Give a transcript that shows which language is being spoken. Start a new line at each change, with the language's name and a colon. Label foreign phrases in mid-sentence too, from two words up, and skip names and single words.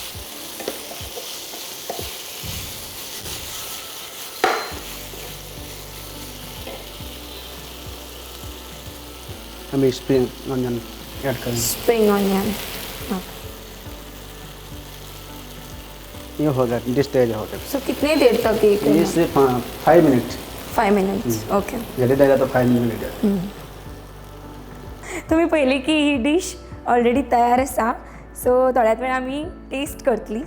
Hindi: अभी
English: spring onion
Hindi: ऐड करेंगे।
English: spring onion.
Hindi: ये हो गया, डिश तैयार हो गया। सो कितने देर तक ये ये करना? सिर्फ 5 मिनट,
English: 5 minutes. Okay.
Hindi: जल्दी जाएगा तो 5 मिनिट।
Konkani: तुम्ही पहिली की ही डिश ऑलरेडी तयार आसा, सो थोड्याच वेळ आम्ही टेस्ट करतली.